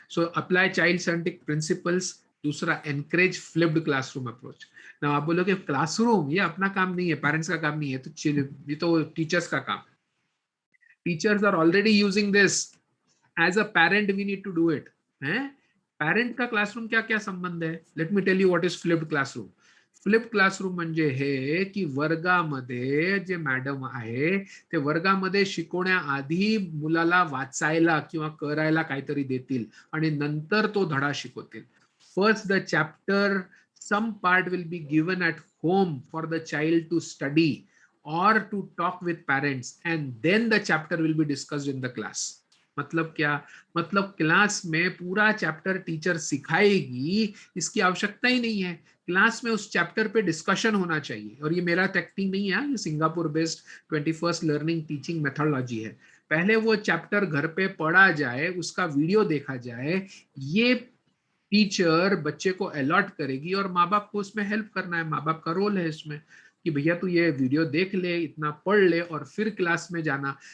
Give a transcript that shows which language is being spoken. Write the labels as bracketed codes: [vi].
[en] So apply child centric principles. दूसरा, encourage flipped classroom approach. [hi] ना आप बोलोगे क्लासरूम ये अपना काम नहीं है, पेरेंट्स का काम नहीं है, तो ये तो टीचर्स का काम। [en] Teachers are already using this, as a parent we need to do it है। [hi] पेरेंट का क्लासरूम क्या क्या संबंध है? [en] Let me tell you what is flipped classroom. [mr] Flipped classroom म्हणजे हे की वर्गामध्ये जे मॅडम आहे ते वर्गामध्ये शिकवण्याआधी मुलाला वाचायला किंवा करायला काहीतरी देतील आणि नंतर तो धडा शिकवतील। [en] First the chapter, some part will be given at home for the child to study or to talk with parents, and then the chapter will be discussed in the class। [hi] मतलब क्या? मतलब क्लास में पूरा chapter teacher सिखाएगी, इसकी आवश्यकता ही नहीं है। Class में उस चैप्टर पे डिस्कशन होना चाहिए। और ये मेरा टेक्निक नहीं है, ये Singapore based 21st learning teaching methodology है। पहले वो चैप्टर घर पे पढ़ा जाए, उसका वीडियो देखा जाए, ये टीचर बच्चे को अलॉट करेगी, और माँ बाप को उसमें हेल्प करना है। माँ बाप का रोल है इसमें कि भैया तू ये वीडियो देख ले, इतना पढ़ ले, और फिर क्लास में जाना।